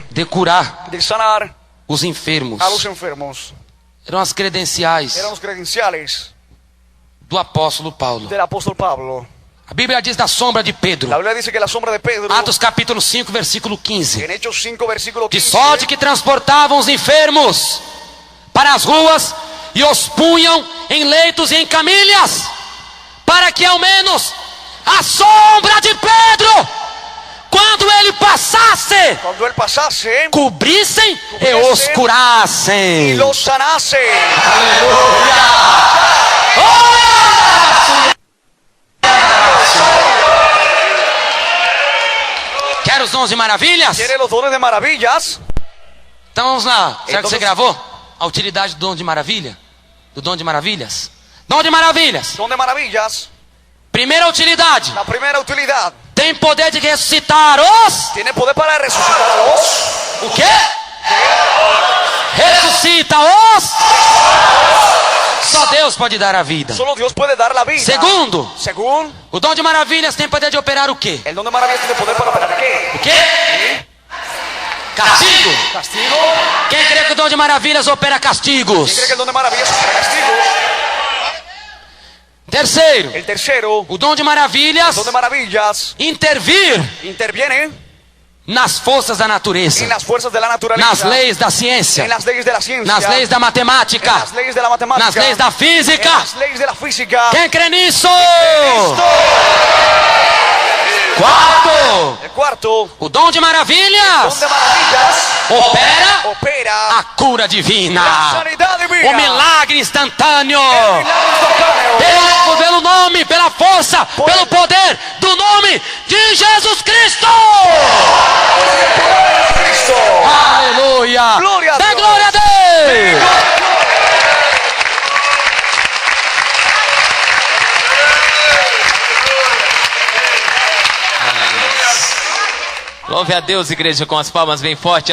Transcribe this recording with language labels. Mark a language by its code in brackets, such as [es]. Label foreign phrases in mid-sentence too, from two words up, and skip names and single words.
[es] de curar de sanar [pt] os enfermos. [es] a los enfermos. [pt] Eram as credenciais [es] Eran los credenciales [pt] do apóstolo Paulo. [es] del apóstol Pablo. [pt] A Bíblia diz da sombra de Pedro. [es] La Biblia dice que la sombra de Pedro, [pt] Atos capítulo 5, versículo 15. [es] en Hechos 5, versículo [pt] De [es] 15, [pt] sorte que transportavam os enfermos para as ruas e os punham em leitos e em camilhas, para que ao menos a sombra de Pedro, quando ele passasse, [es] cuando él pasase, [pt] cobrissem e os [es] y [pt] curassem. [es] los sanase. [pt] Quer os dons de maravilhas? [es] ¿Quiere los dones de maravillas? [pt] Então vamos lá. Será que você Então, gravou a utilidade do dom de maravilha? Do dom de maravilhas? Dom de maravilhas. [es] Don de maravillas. [pt] Primeira utilidade. [es] La primera utilidad. [pt] Tem poder de ressuscitar os... [es] Tiene poder para resucitar a los. [pt] O quê? Ressuscita os... Só Deus pode dar a vida. [es] Solo Dios puede dar la vida. [pt] Segundo, [es] Según, [pt] o dom de maravilhas tem poder de operar o quê? [es] el don de maravillas tiene poder para operar ¿qué? [pt] O quê? Castigo. [es] Castigo. [pt] Quem crê que o dom de maravilhas opera castigos? [es] ¿Quién cree que el don de maravillas opera castigo? [pt] Terceiro, [es] El tercero, [pt] o dom de maravilhas [es] el don de maravillas [pt] intervir [es] interviene [pt] nas forças da natureza, [es] en las fuerzas de la naturaleza, [pt] nas leis da ciência, [es] en las leyes de la ciencia, [pt] nas leis da [es] en [pt] matemática, [es] las leyes de la matemática, [pt] nas leis da [es] en [pt] física. [es] las leyes de la física. [pt] Quem crê nisso? Cristo. Quarto, [es] El cuarto, [pt] o dom de [es] don [pt] maravilhas [es] de maravillas [pt] opera [es] opera [pt] a cura divina, [es] la sanidad divina, [pt] o milagre instantâneo. [es] el milagro instantáneo. [pt] Pelo nome, pela força, pelo poder do nome de Jesus Cristo. Cristo. Aleluia. Glória a Dê Deus. glória a Deus. Louve a Deus, igreja, com as palmas bem fortes.